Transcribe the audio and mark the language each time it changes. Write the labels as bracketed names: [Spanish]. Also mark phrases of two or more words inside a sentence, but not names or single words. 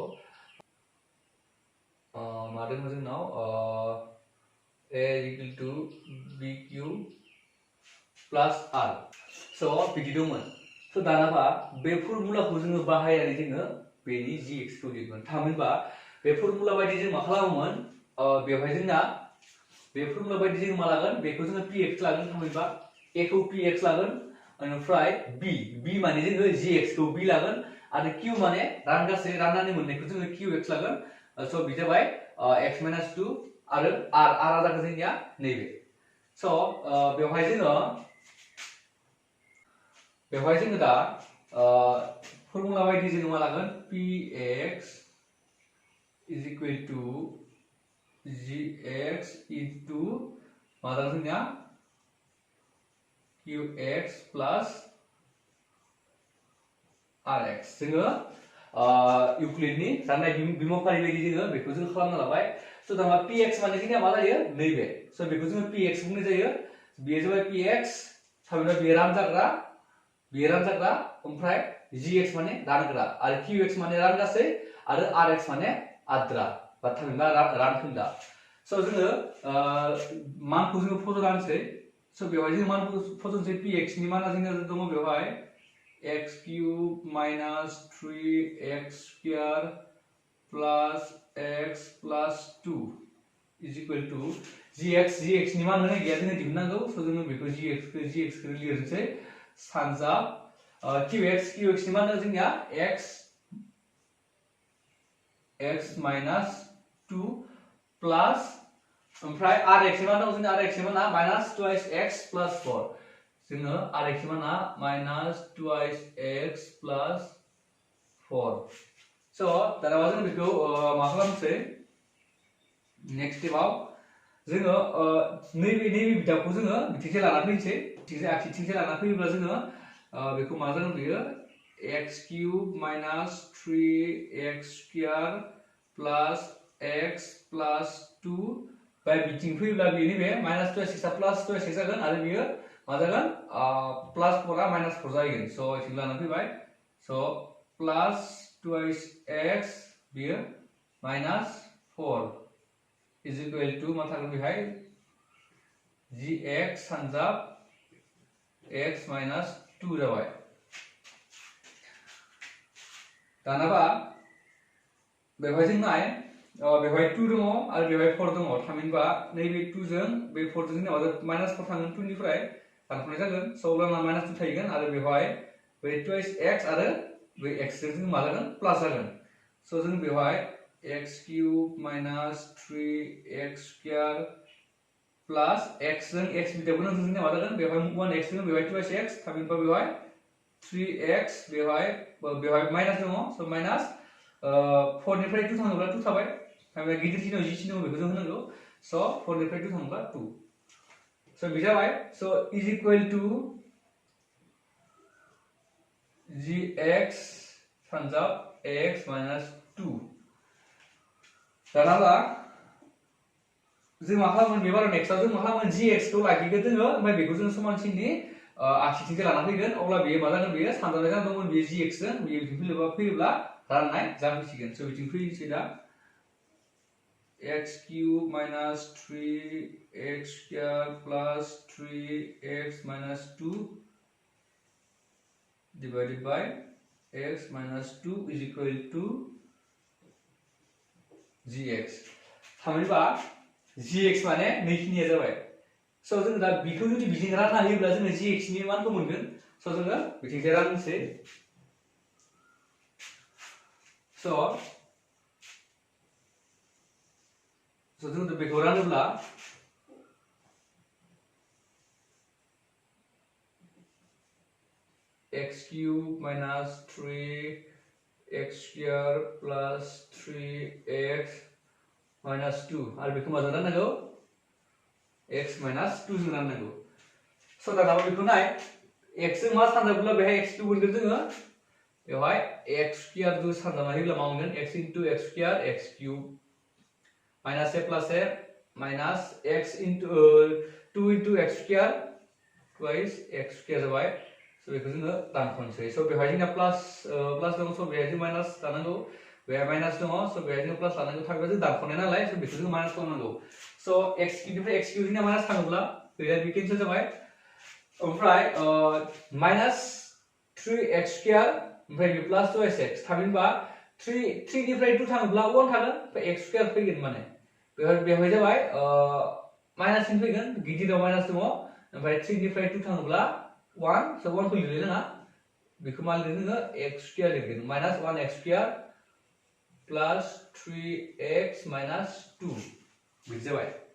[Bodo] मा दङ जोंनाव [English] a equal to bq plus r [Bodo] स' बिदि दंमोन स' दानाबा बे फर्मुलाखौ जोङो बाहायनानै जोङो बेनि gx खौ दिहुनगोन थामहिनबा बे फर्मुला बायदि जों मा खालामोमोन बेवहाय जोंना बे फर्मुला बायदि जों मा लागोन बेखौ जोङो px लागोन थामहिनबा a खौ px लागोन ओमफ्राय b माने जोङो gx खौ b लागोन आरो q माने रान गासै राननानै मोननायखौ जोङो qx लागोन स' बि जाबाय [English] x minus 2 [Bodo] आरो r जागोन जोंनिया नैबे स' बेवहाय जोङो दा फर्मुला बायदि जोङो मा लागोन [English] px is equal to gx into [Bodo] मा जागोन जोंनिया [English] qx plus rx [Bodo] जोङो इउक्लिडनि राननाय बिमुंफारि बायदि जोङो बेखौ जों खालामना लाबाय स' दाना px माने जोंनिया मा जायो नैबे स' बेखौ जोङो px बुंनाय जायो बेयो जाबाय px थामहिनबा बेयो रानजाग्रा ओमफ्राय gx माने रानग्रा आरो qx माने रानगासै आरो rx माने आद्रा बा थामहिनबा रानखोन्दा स' जोङो मानखौ जोङो फज'नानैसै स' बेवहाय जोङो मानखौ फज'नोसै px नि माना जोंना दङ बेवहाय [English] x cube minus 3x square plus x plus 2 is equal to gx [Bodo] नि मान होनाय गैया जोङो दिहुननांगौ स' जोङो बेखौ gx खौ लिरनोसै सानजाब qx नि मान जोंनिया [English] x minus 2 plus [Bodo] ओमफ्राय rx नि मान दङ जोंना rx नि माना [English] minus 2x plus 4 [Bodo] जोङो rx नि माना [English] minus 2x plus 4 [Bodo] स' दाना जों बेखौ मा खालामनोसै [English] next stepआव [Bodo] जोङो नैबे बिदाबखौ जोङो बिथिंसे लाना फैनोसै आगसिथिंसे लाना फैयोब्ला जोङो बेखौ मा जागोन बेयो [English] x cube minus 3x square plus x plus 2 [Bodo] बाय बिथिं फैयोब्ला बेयो नैबे [English] minus 2x plus 2x [Bodo] जागोन आरो बेयो मा जागोन [English] plus 4 [Bodo] आ [English] minus 4 [Bodo] जागोन स' इथिं लाना फैबाय स' [English] plus 2x [Bodo] बेयो [English] minus 4 is equal to [Bodo] मा थागोन बेहाय gx सानजाब [English] x minus 2 [Bodo] जाबाय दानाबा बेवहाय जों नाय बेवहाय 2 दङ आरो बेवहाय 4 दङ थामहिनबा नैबे 2 जों बे 4 जों जोंना minus 4 थांगोन 2 निफ्राय दानख'नाय जागोन स' अब्लाना [English] minus 2 [Bodo] थाहैगोन आरो बेवहाय बे 2x आरो बे x जों मा जागोन प्लास जागोन स' जों बेवहाय [English] x cube minus 3x square plus x [Bodo] जों x बिदाबखौ जों जोंनिया मा जागोन बेवहाय 1x दङ बेवहाय 2x थामहिनबा बेवहाय 3x बेवहाय माइनास दङ स' माइनास 4 निफ्राय 2 थाङोब्ला 2 थाबाय थामहिनबा गिदिर सिनाव जि सिनाव बेखौ जों होनांगौ स' 4 निफ्राय 2 थाङोब्ला 2 स' बि जाबाय स' [English] is equal to [Bodo] gx सानजाब [English] x minus 2 [Bodo] दानाबा जों मा खालामगोन बेबाराव नेक्स्टआव जों मा खालामगोन gx खौ लाखिगोन जोङो ओमफ्राय बेखौ जों समानसिननि आगसिथिंसे लाना फैगोन अब्ला बेयो मा जागोन बेयो सानजानाय जाना दंमोन बेयो gx जों बेयो बिथिं फैयोब्ला राननाय जाफैसिगोन स' बिथिं फैनोसै दा [English] x cube minus 3x square plus 3x minus 2 divided by x minus 2 is equal to [Bodo] gx थामहिनबा gx माने नैखिनिया जाबाय So जों दा बिखौ जुदि बिथिं रानना होयोब्ला जों gx नि मानखौ मोनगोन so जोङो बिथिंजाय राननोसै so जों बेखौ रानोब्ला [English] x cube minus 3x square plus 3x minus 2 [Bodo] आरो बेखौ माजों राननांगौ [English] x minus 2 [Bodo] जों राननांगौ so दा बेखौ नाय x जों मा सानजाब्ला बेहाय [English] x cube [Bodo] मोनगोन जोङो बेवहाय [English] x square [Bodo] जों सानजाना होयोब्ला मा मोनगोन [English] x into x square x cube minus a plus a minus x into 2 into x square twice x square [Bodo] जाबाय so बेखौ जोङो दानख'नोसै so बेवहाय जोंना प्लास दङ so बेहाय जों माइनास लानांगौ बेहाय माइनास दङ so बेहाय जों प्लास लानांगौ थाङोब्ला जों दानख'नाय नालाय so बेखौ जों माइनास खालामनांगौ so [English] x cube [Bodo] निफ्राय [English] x cube [Bodo] जोंना माइनास थाङोब्ला बेहाय बे केनसेल जाबाय ओमफ्राय [English] minus 3x square [Bodo] ओमफ्राय बे प्लास 2x थामहिनबा 3 निफ्राय 2 थाङोब्ला 1 थागोन ओमफ्राय [English] x square [Bodo] फैगोन माने बेवहाय जाबाय माइनास सिन फैगोन गिदिराव माइनास दङ ओमफ्राय 3 निफ्राय 2 थाङोब्ला 1 so 1 खौ लिरनो नाङा बेखौ मा लिरनो जोङो [English] x square [Bodo] लिरगोन [English] minus 1x square plus 3x minus 2 [Bodo] बिदि जाबाय